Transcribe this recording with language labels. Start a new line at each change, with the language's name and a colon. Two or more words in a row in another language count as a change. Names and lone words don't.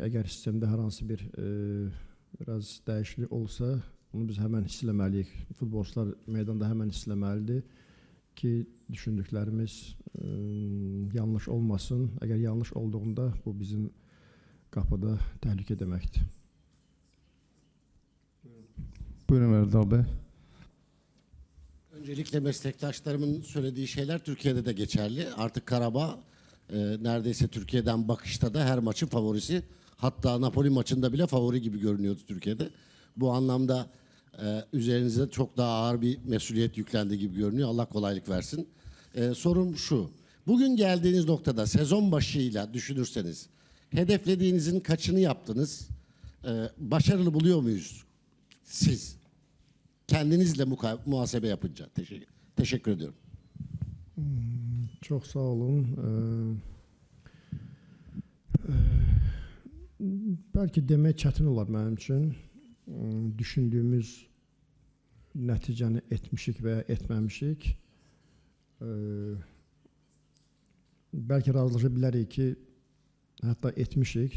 Azerbaijani: Əgər sistemdə hər hansı bir biraz dəyişiklik olsa, bunu biz həmən hiss eləməliyik. Futbolçular meydanda həmən hiss eləməlidir ki, düşündüklərimiz yanlış olmasın. Əgər yanlış olduğunda bu bizim qapıda təhlükə deməkdir.
Turkish: Buyurun Erdal Bey. Öncelikle meslektaşlarımın söylediği şeyler Türkiye'de de geçerli. Artık Karabağ neredeyse Türkiye'den bakışta da her maçın favorisi. Hatta Napoli maçında bile favori gibi görünüyordu Türkiye'de. Bu anlamda üzerinize çok daha ağır bir mesuliyet yüklendi gibi görünüyor. Allah kolaylık versin. Sorum şu. Bugün geldiğiniz noktada sezon başıyla düşünürseniz hedeflediğinizin kaçını yaptınız? Başarılı buluyor muyuz siz? Kendinizle muhasebe yapınca. Teşekkür ediyorum.
Azerbaijani: Çox sağ olun. Bəlkə demək çətin olar mənim üçün. Düşündüyümüz nəticəni etmişik və ya etməmişik. Bəlkə razılaşa bilərik ki, hətta etmişik.